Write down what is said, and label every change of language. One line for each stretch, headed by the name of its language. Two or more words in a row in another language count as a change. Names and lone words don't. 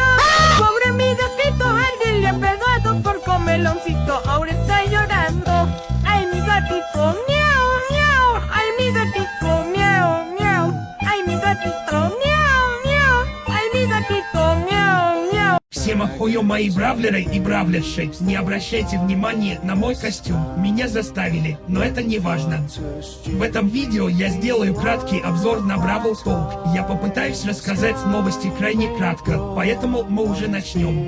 Spanish: Pobre mi gatito, el día perdoado por comeloncito, ahora está llorando. Ay, mi gatito, miau, miau. Ay, mi gatito, miau, miau. Ay, mi gatito, miau, miau. Ay, mi gatito, miau, miau.
Russian: Всем охуё мои бравлеры и бравлерши, не обращайте внимания на мой костюм, меня заставили, но это не важно. В этом видео я сделаю краткий обзор на Бравл Толк. Я попытаюсь рассказать новости крайне кратко, поэтому мы уже начнем.